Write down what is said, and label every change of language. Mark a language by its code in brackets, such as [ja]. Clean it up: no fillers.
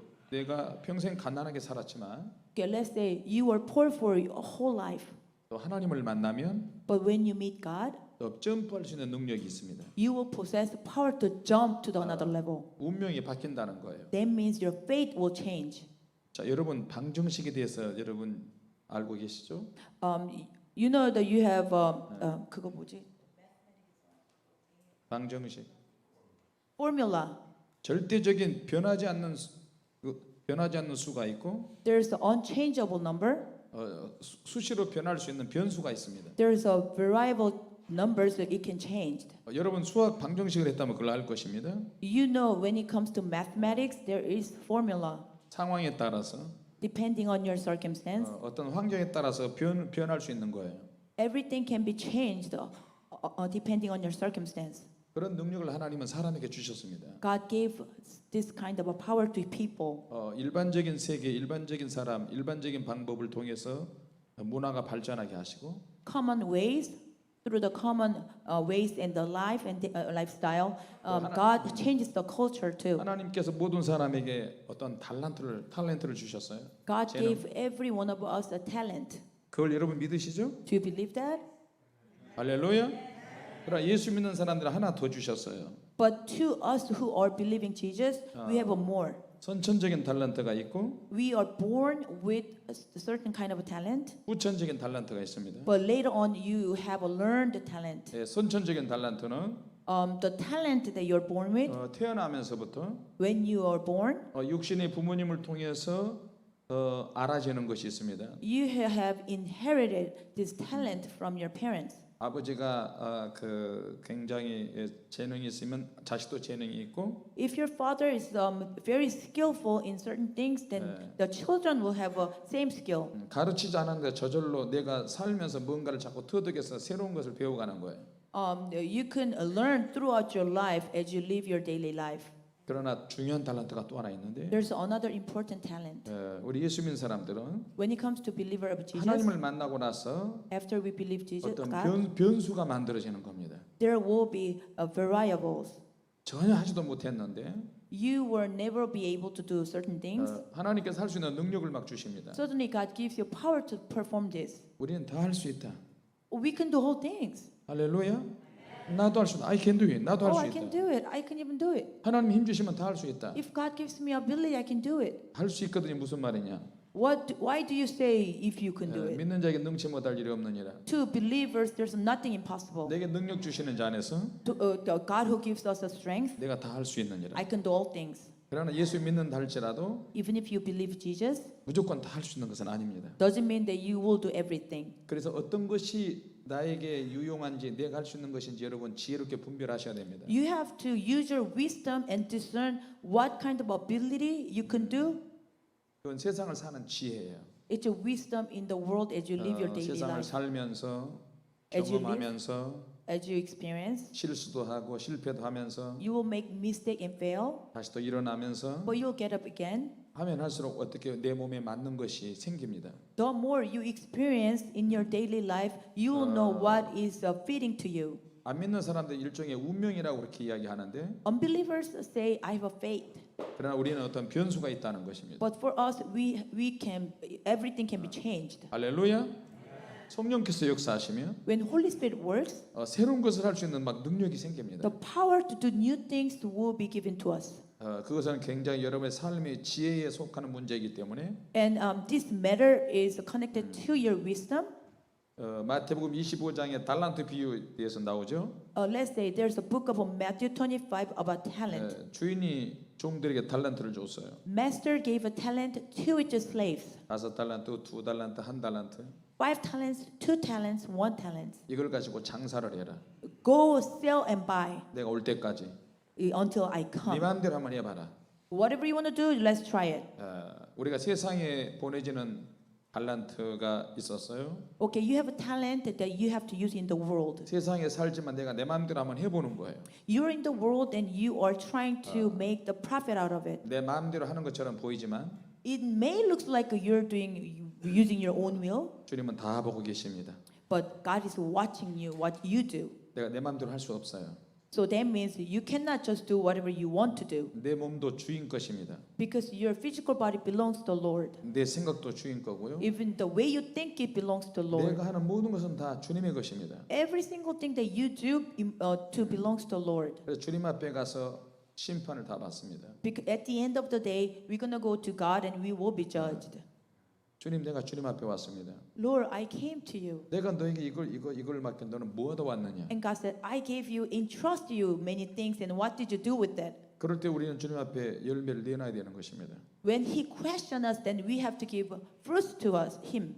[ko] 내가 평생 가난하게 살았지만 [en] Okay, let's say you were poor for your whole life. [ko] 또 하나님을 만나면 [en] But when you meet God, [ko] 또 점프할 수 있는 능력이 있습니다. [en] you will possess the power to jump to the another level. [ko] 운명이 바뀐다는 거예요. [en] That means your fate will change. [ko] 자, 여러분 방정식에 대해서 여러분 알고 계시죠? [en] You know that you have [ko] 그거 뭐지? 방정식. [en] Formula. [ko] 절대적인 변하지 않는 수가 있고 [en] There's an unchangeable number. [ko] 수시로 변할 수 있는 변수가 있습니다. [en] There's a variable numbers that it can change. [ko] 여러분 수학 방정식을 했다면 그걸 알 것입니다. [en] You know when it comes to mathematics, there is formula. [ko] 상황에 따라서 [en] Depending on your circumstance, [ko] 어떤 환경에 따라서 변할 수 있는 거예요. [en] everything can be changed depending on your circumstance. [ko] 그런 능력을 하나님은 사람에게 주셨습니다. [en] God gave this kind of a power to people. [ko] 일반적인 세계, 일반적인 사람, 일반적인 방법을 통해서 문화가 발전하게 하시고 [en] Common ways, through the common ways in the life and the, lifestyle, God changes the culture too. [ko] 하나님께서 모든 사람에게 어떤 탤런트를 주셨어요. [en] God [ko] 재능. [en] gave every one of us a talent. [ko] 그걸 여러분 믿으시죠? [en] Do you believe that? [ko] 할렐루야. 그러나 예수 믿는 사람들은 하나 더 주셨어요. [en] But to us who are believing Jesus, we have a more. [ko] 선천적인 탤런트가 있고 [en] We are born with a certain kind of a talent, [ko] 후천적인 탤런트가 있습니다. [en] but later on you have a learned talent. [ko] 선천적인 탤런트는 [en] The talent that you're born with, [ko] 태어나면서부터 [en] when you are born, [ko] 육신의 부모님을 통해서 알아지는 것이 있습니다. [en] you have inherited this talent from your parents. [ko] 아버지가 굉장히 재능이 있으면 자식도 재능이 있고 [en] If your father is very skillful in certain things, then the children will have a same skill. [ko] 가르치지 않았는데 저절로 내가 살면서 뭔가를 자꾸 터득해서 새로운 것을 배워가는 거예요. [en] You can learn throughout your life as you live your daily life. [ko] 그러나 중요한 탤런트가 또 하나 있는데 [en] There's another important talent. [ko] 우리 예수 믿는 사람들은 [en] When it comes to believer of Jesus, [ko] 하나님을 만나고 나서 [en] after we believe Jesus, [ko] 어떤 [en] God, [ko] 변수가 만들어지는 겁니다. [en] there will be variables. [ko] 전혀 하지도 못했는데 [en] You will never be able to do certain things. [ko] 하나님께서 할 수 있는 능력을 막 주십니다. [en] Suddenly God gives you power to perform this. [ko] 우리는 다 할 수 있다. [en] We can do whole things. [ko] 할렐루야. 나도 할 수 있다. [en] I can do it. [ko] 나도 할 [en] Oh, [ko] 수 [en] I can [ko] 있다. [en] do it. I can even do it. [ko] 하나님 힘 주시면 다 할 수 있다. [en] If God gives me ability, I can do it. [ko] 할 수 있거든요. 무슨 말이냐? [en] Why do you say if you can do it? [ko] 믿는 자에게 능치 못할 일이 없느니라. [en] To believers, there's nothing impossible. [ko] 내게 능력 주시는 자 안에서 [en] The God who gives us the strength, [ko] 내가 다 할 수 있느니라. [en] I can do all things. [ko] 그러나 예수 믿는다 할지라도 [en] Even if you believe Jesus, [ko] 무조건 다 할 수 있는 것은 아닙니다. [en] doesn't mean that you will do everything. [ko] 그래서 어떤 것이 나에게 유용한지 내가 할 수 있는 것인지 여러분 지혜롭게 분별하셔야 됩니다. [en] You have to use your wisdom and discern what kind of ability you can do. [ko] 그건 세상을 사는 지혜예요. [en] It's a wisdom in the world as you live your daily [ko] 세상을 [en] life, [ko] 살면서 [en] As you live. [ko] 경험하면서 [en] as you experience. [ko] 실수도 하고 실패도 하면서 [en] You will make mistake and fail, [ko] 다시 또 일어나면서 [en] but you'll get up again. [ko] 하면 할수록 어떻게 내 몸에 맞는 것이 생깁니다. [en] The more you experience in your daily life, you will know what is fitting to you. [ko] 안 믿는 사람들 일종의 운명이라고 그렇게 이야기하는데 [en] Unbelievers say, I have a faith. [ko] 그러나 우리는 어떤 변수가 있다는 것입니다. [en] But for us, everything can be changed. [ko] 할렐루야. 성령께서 역사하시면 [en] When Holy Spirit works, [ko] 새로운 것을 할 수 있는 막 능력이 생깁니다. [en] the power to do new things will be given to us. [ko] 그것은 굉장히 여러분의 삶의 지혜에 속하는 문제이기 때문에 [en] And this matter is connected to your wisdom. [ko] 마태복음 25장에 달란트 비유에서 나오죠. [en] Let's say there's a book of Matthew 25 about talent. [ko] 주인이 종들에게 달란트를 줬어요. [en] Master gave a talent to his slaves. [ko] 5달란트, 2달란트, 1달란트. [en] 5 talents, 2 talents, 1 talent. [ko] 이걸 가지고 장사를 해라. [en] Go sell and buy [ko] 내가 올 때까지. [en] until I [ko] 네 [en] come. [ko] 마음대로 한번 해봐라. [en] Whatever you want to do, let's try it. [ko] 우리가 세상에 보내지는 달란트가 있었어요. [en] Okay, you have a talent that you have to use in the world. [ko] 세상에 살지만 내가 내 마음대로 한번 해보는 거예요. [en] You're in the world and you are trying to make the profit out of it. [ko] 내 마음대로 하는 것처럼 보이지만 [en] It may look like you're using your own will, [ko] 주님은 다 보고 계십니다. [en] but God is watching you, what you do. [ko] 내가 내 마음대로 할 수 없어요. [en] So that means you cannot just do whatever you want to do, [ko] 내 몸도 주인 것입니다. [en] because your physical body belongs to the Lord. [ko] 내 생각도 주인 거고요. [en] Even the way you think it belongs to the Lord. [ko] 내가 하는 모든 것은 다 주님의 것입니다. [en] Every single thing that you do to belongs to the Lord. [ko] 그래서 주님 앞에 가서 심판을 다 받습니다. [en] Because at the end of the day, we're gonna go to God and we will be judged. [ko] 주님, 내가 주님 앞에 왔습니다. [en] Lord, I came to you. [ko] 내가 너에게 이걸 맡겨 너는 뭐하다 왔느냐? [en] And God said, I gave you, entrust you many things, and what did you do with that? [ko] 그럴 때 우리는 주님 앞에 열매를 내놔야 되는 것입니다. [en] When He questioned us, then we have to give fruits to us, Him.